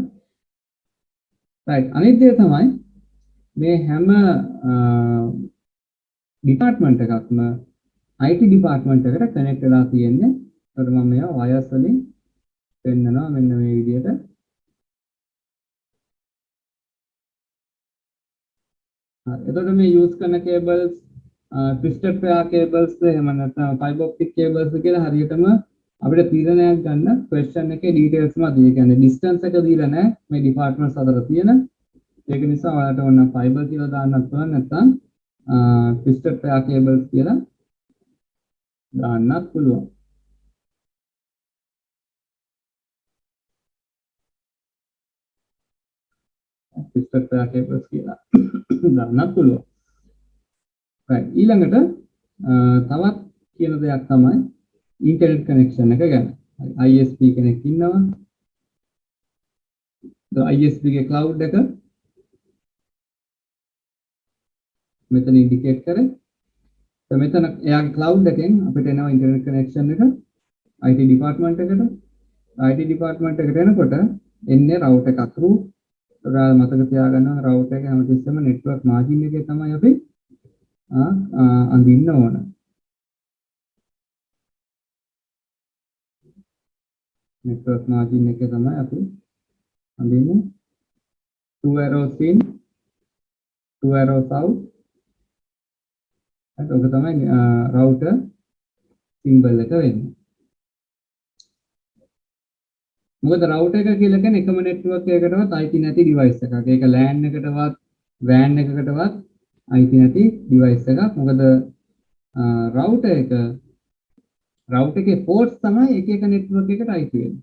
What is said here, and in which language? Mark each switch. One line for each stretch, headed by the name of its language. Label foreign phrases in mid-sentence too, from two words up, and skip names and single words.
Sinhala: right අනිත් දේ තමයි මේ හැම ඩිපාර්ට්මන්ට් එකක්ම
English: IT department
Sinhala: එකට කනෙක්ට් වෙලා තියෙන්නේ. ඒකට මම මේවා වයර්ස් වලින් පෙන්නනවා මෙන්න මේ විදිහට. හරි. එතකොට මේ යූස් කරන
English: cables twisted pair cables
Sinhala: එහෙම නැත්නම්
English: fiber optic cables
Sinhala: කියලා හරියටම අපිට තීරණයක් ගන්න question එකේ details මත ඒ කියන්නේ distance එක දීලා නැහැ මේ departments අතර තියෙන ඒක නිසා ඔයාලට ඕන fiber කියලා දාන්නත් පුළුවන් නැත්නම්
English: twisted pair cables
Sinhala: කියලා දාන්නත් පුළුවන්
English: twisted pair cables
Sinhala: කියලා දාන්නත් පුළුවන් right ඊළඟට තවත් කියන දෙයක් තමයි
English: internet connection
Sinhala: එක ගැන. ISP කෙනෙක් ඉන්නවා. ISP ගේ cloud එක මෙතන indicate කරේ. මෙතන එයාගේ cloud එකෙන් අපිට එනවා
English: internet connection
Sinhala: එක
English: IT department
Sinhala: එකට.
English: IT department
Sinhala: එකට එනකොට එන්නේ router එකක් through. ඔයාලා මතක තියාගන්න router එක හැමතිස්සෙම
English: network margin
Sinhala: එකේ තමයි අපි අඳින්න ඕන.
English: network margin
Sinhala: එක තමයි අපි අඳින්නේ
English: 2 arrows in 2 arrows out
Sinhala: ඒක තමයි
English: router symbol
Sinhala: එක වෙන්නේ මොකද router එක කියලා කියන්නේ එකම network එකකටවත් අයිති නැති device එකක් ඒක LAN එකකටවත් WAN එකකටවත් අයිති නැති device එකක් මොකද router එකේ ports තමයි එක එක network එකට අයිති වෙන්නේ.